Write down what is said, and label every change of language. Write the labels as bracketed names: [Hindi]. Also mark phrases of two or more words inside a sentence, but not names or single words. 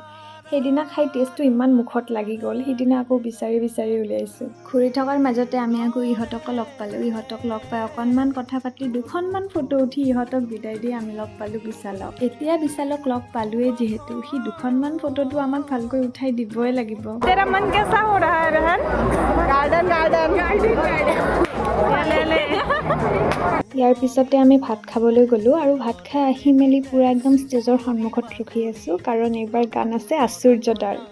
[Assamese] সেইদিনা খাই টেষ্টটো ইমান মুখত লাগি গ'ল, সেইদিনা আকৌ বিচাৰি বিচাৰি উলিয়াইছোঁ। ঘূৰি থকাৰ মাজতে আমি আকৌ ইহঁতকো লগ পালোঁ। ইহঁতক লগ পাই অকণমান কথা পাতি দুখনমান ফটো উঠি ইহঁতক বিদায় দি আমি লগ পালোঁ বিশালক। এতিয়া বিশালক লগ পালোৱেই যিহেতু সি দুখনমান ফটোটো আমাক ভালকৈ উঠাই দিবই লাগিব। [Hindi] तेरा मन कैसा हो रहा है बहन? [English] garden garden [Assamese] ইয়াৰ পিছতে আমি ভাত খাবলৈ গ'লোঁ আৰু ভাত খাই আহি মেলি পূৰা একদম ষ্টেজৰ সন্মুখত ৰখি আছোঁ, কাৰণ এইবাৰ গান আছে আশ্চৰ্যদাৰ।